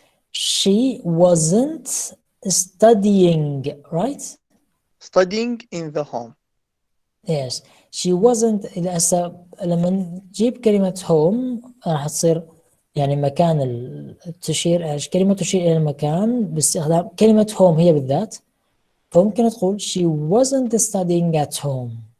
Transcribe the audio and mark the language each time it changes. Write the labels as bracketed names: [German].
[English] She wasn't studying, right? Studying in the home. Yes. She wasn't. [Arabic] هسه لما نجيب كلمة home راح تصير يعني مكان تشير كلمة تشير إلى المكان باستخدام كلمة home هي بالذات. فممكن تقول [English] she wasn't studying at home.